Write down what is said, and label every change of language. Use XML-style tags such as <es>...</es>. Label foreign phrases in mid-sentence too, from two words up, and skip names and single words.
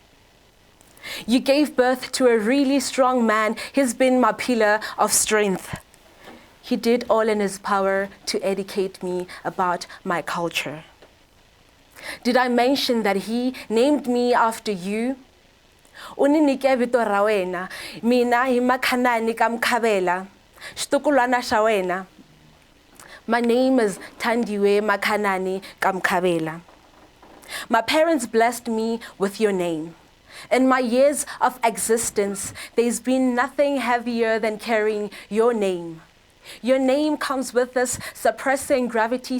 <en>You gave birth to a really strong man. He's been my pillar of strength. He did all in his power to educate me about my culture. Did I mention that he named me after you?</en> <ts>Uninike vito ra wena, mina hi MKHABELA ka MKHABELA, xitukulwana xa wena.</ts> <en>My name is THANDIWE MKHABELA ka MKHABELA. My parents blessed me with your name. In my years of existence, there's been nothing heavier than carrying your name. Your name comes with this suppressing gravity.</en>